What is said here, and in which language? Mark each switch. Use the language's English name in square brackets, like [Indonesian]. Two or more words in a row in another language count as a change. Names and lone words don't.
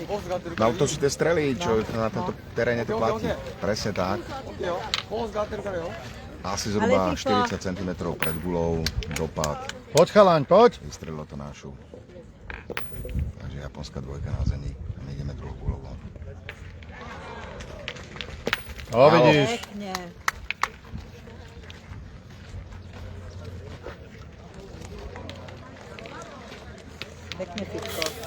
[Slovak] No to sú tie strely, čo na tomto teréne to platí. Presne tak. [Japanese] いいよ。コースが合ってるからよ。 [Slovak] Asi zhruba Ale FIFA. 40 cm pred gulou, dopad, Poď chalaň, poď. vystrelilo to našu. Takže japonská dvojka na zemi a my ideme druhou gulou. O, vidíš. Pekne. Pekne, Fitko.